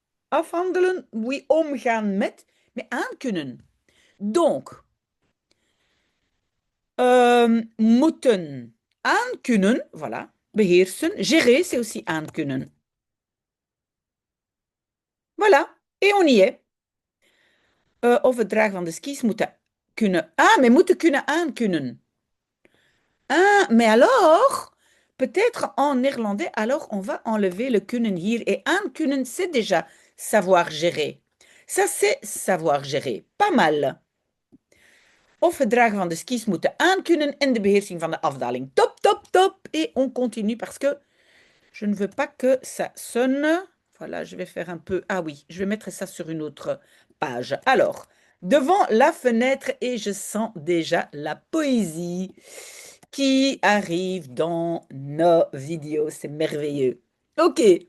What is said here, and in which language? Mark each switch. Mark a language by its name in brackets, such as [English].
[Dutch] Afhandelen, oui, omgaan met. Mais aankunnen. Donc, moeten aankunnen, voilà, beheersen. [French] Gérer, c'est aussi aankunnen. Voilà, et on y est. [Dutch] Of het dragen van de skis moeten kunnen. Ah, mais moeten kunnen aankunnen. [French] Ah, mais alors, peut-être en néerlandais, alors on va enlever le kunnen hier. [Dutch] Et aankunnen, [French] c'est déjà savoir gérer. Ça, c'est savoir gérer. Pas mal. [Dutch] Of het dragen van de skis moeten aankunnen en de beheersing van de afdaling. [French] Top, top, top. Et on continue parce que je ne veux pas que ça sonne. Voilà, je vais faire un peu... Ah oui, je vais mettre ça sur une autre page. Alors, devant la fenêtre et je sens déjà la poésie qui arrive dans nos vidéos. C'est merveilleux. OK.